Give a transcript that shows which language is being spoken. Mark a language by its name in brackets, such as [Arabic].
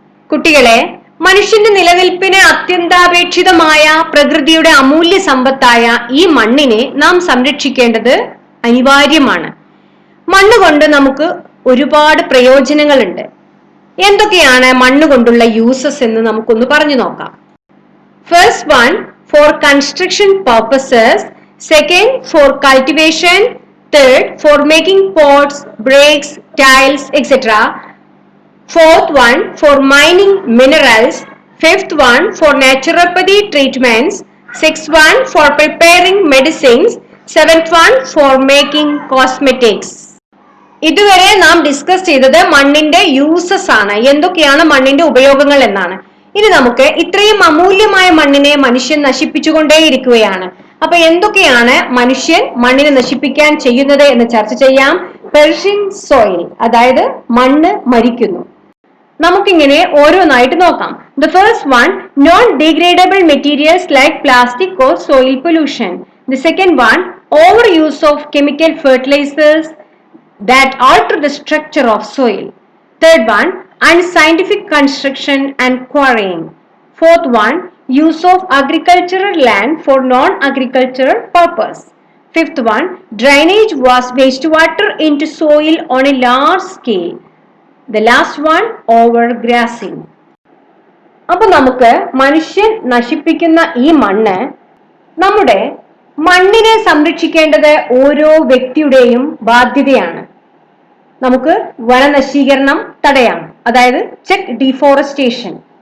[Malayalam] കുട്ടികളെ, മനുഷ്യന്റെ നിലനിൽപ്പിന് അത്യന്താപേക്ഷിതമായ പ്രകൃതിയുടെ അമൂല്യ സമ്പത്തായ ഈ മണ്ണിനെ നാം സംരക്ഷിക്കേണ്ടത് അനിവാര്യമാണ്. മണ്ണ് കൊണ്ട് നമുക്ക് ഒരുപാട് പ്രയോജനങ്ങളുണ്ട്. എന്തൊക്കെയാണ് മണ്ണ് കൊണ്ടുള്ള യൂസസ് എന്ന് നമുക്കൊന്ന് പറഞ്ഞു നോക്കാം. [English] First one, for construction purposes. Second, for cultivation. Third, for making pots, bricks, tiles, etc. Fourth one, for mining minerals. Fifth one, for naturopathy treatments. Sixth one, for preparing medicines. Seventh one, for making cosmetics. [Malayalam] ഇതുവരെ നാം discuss ചെയ്തത് മണ്ണിന്റെ uses ആണ്, എന്തൊക്കെയാണ് മണ്ണിന്റെ ഉപയോഗങ്ങൾ എന്നാണ്. ഇനി നമുക്ക് ഇത്രയും അമൂല്യമായ മണ്ണിനെ മനുഷ്യൻ നശിപ്പിച്ചുകൊണ്ടേയിരിക്കുകയാണ്. അപ്പൊ എന്തൊക്കെയാണ് മനുഷ്യൻ മണ്ണിനെ നശിപ്പിക്കാൻ ചെയ്യുന്നത് എന്ന് ചർച്ച ചെയ്യാം. [English] perishing soil, [Malayalam] അതായത് മണ്ണ് മരിക്കുന്നു. നമുക്കിങ്ങനെ ഓരോന്നായിട്ട് നോക്കാം. [English] The first one, non degradable materials like plastic or soil pollution. The second one, over use of chemical fertilisers that alter the structure of soil. Third one, unscientific construction and quarrying. Fourth one, use of agricultural land for non-agricultural purpose. Fifth one, drainage was wastewater into soil on a large scale. The last one, overgrazing. [Malayalam] അപ്പോൾ നമുക്ക് മനുഷ്യൻ നശിപ്പിക്കുന്ന ഈ മണ്ണ്, നമ്മുടെ മണ്ണിനെ സംരക്ഷിക്കേണ്ടത് ഓരോ വ്യക്തിയുടെയും ബാധ്യതയാണ്. നമുക്ക് വനനശീകരണം തടയാം, അതായത് [English] Check deforestation.